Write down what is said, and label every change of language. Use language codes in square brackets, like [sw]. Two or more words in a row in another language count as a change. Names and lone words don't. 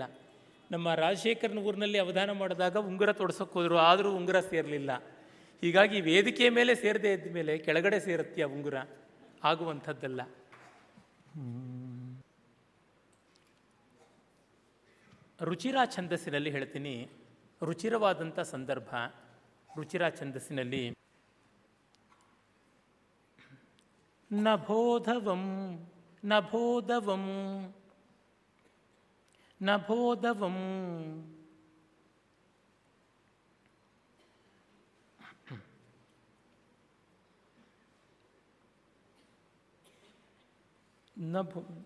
[kn] ನಮ್ಮ ರಾಜಶೇಖರನ ಊರಿನಲ್ಲಿ ಅವಧಾನ ಮಾಡಿದಾಗ ಉಂಗುರ ತೊಡ್ಸೋಕೆ ಹೋದರು, ಆದರೂ ಉಂಗುರ ಸೇರಲಿಲ್ಲ. ಹೀಗಾಗಿ ವೇದಿಕೆಯ ಮೇಲೆ ಸೇರದೇ ಇದ್ದ ಮೇಲೆ ಕೆಳಗಡೆ ಸೇರುತ್ತೆ ಆ ಉಂಗುರ, ಆಗುವಂಥದ್ದಲ್ಲ. ರುಚಿರಾ ಛಂದಸ್ಸಿನಲ್ಲಿ ಹೇಳ್ತೀನಿ, ರುಚಿರವಾದಂಥ ಸಂದರ್ಭ. ರುಚಿರಾ ಛಂದಸ್ಸಿನಲ್ಲಿ ನಭೋಧವಂ ನಭೋಧವಂ ನಭೋಧವಂ ನಭೋ